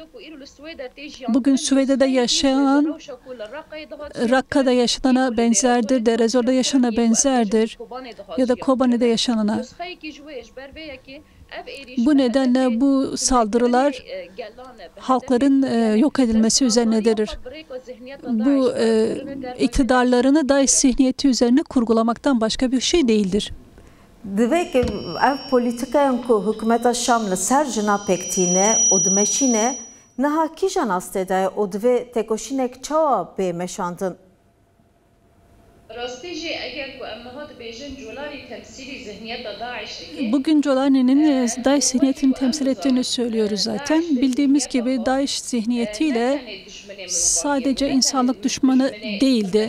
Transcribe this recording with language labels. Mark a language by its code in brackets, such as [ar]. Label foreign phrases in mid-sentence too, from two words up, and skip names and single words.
[tr] Bugün Süveyde'de yaşayan, Rakka'da yaşanana benzerdir, Derezor'da yaşanana benzerdir ya da Kobani'de yaşanana. Bu nedenle bu saldırılar halkların yok edilmesi üzerinedir. Bu iktidarlarını DAEŞ zihniyeti üzerine kurgulamaktan başka bir şey değildir. [ku] Divê ki ev polîtikayan ku hikûmeta Şam li ser jina peketîne û dimeşîne niha kîjan astê de û divê têkoşînek çawa bê meşandin? [tr] Bugün Jolani'nin DAEŞ zihniyetini temsil ettiğini söylüyoruz zaten. Bildiğimiz gibi DAEŞ zihniyetiyle sadece insanlık düşmanı değildi.